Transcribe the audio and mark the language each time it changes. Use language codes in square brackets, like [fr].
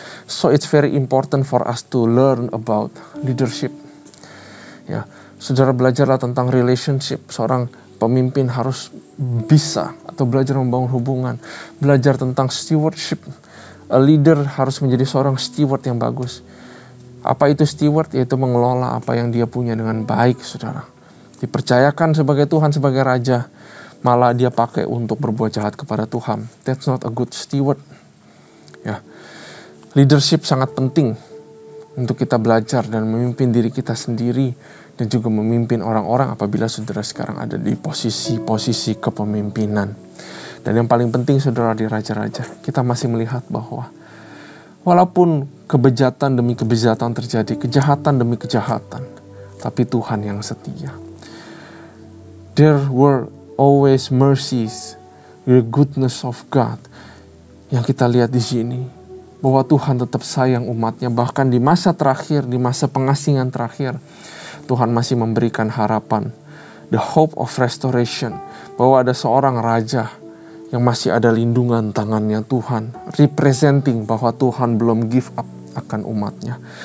[en] So it's very important for us to learn about leadership. [id] Ya, saudara, belajarlah tentang relationship. Seorang pemimpin harus bisa atau belajar membangun hubungan. Belajar tentang stewardship. A leader harus menjadi seorang steward yang bagus. Apa itu steward? Yaitu mengelola apa yang dia punya dengan baik, saudara. Dipercayakan sebagai Tuhan, sebagai raja, malah dia pakai untuk berbuat jahat kepada Tuhan. [en] That's not a good steward. Ya. [id] Leadership sangat penting. untuk kita belajar dan memimpin diri kita sendiri dan juga memimpin orang-orang apabila saudara sekarang ada di posisi-posisi kepemimpinan. Dan yang paling penting saudara di raja-raja, kita masih melihat bahwa walaupun kebejatan demi kebejatan terjadi, kejahatan demi kejahatan, tapi Tuhan yang setia. [en] There were always mercies, the goodness of God. [id] Yang kita lihat di sini, bahwa Tuhan tetap sayang umatnya, bahkan di masa terakhir, di masa pengasingan terakhir, Tuhan masih memberikan harapan, [en] the hope of restoration, [id] bahwa ada seorang raja yang masih ada lindungan tangannya Tuhan, representing bahwa Tuhan belum [en] give up [id] akan umatnya.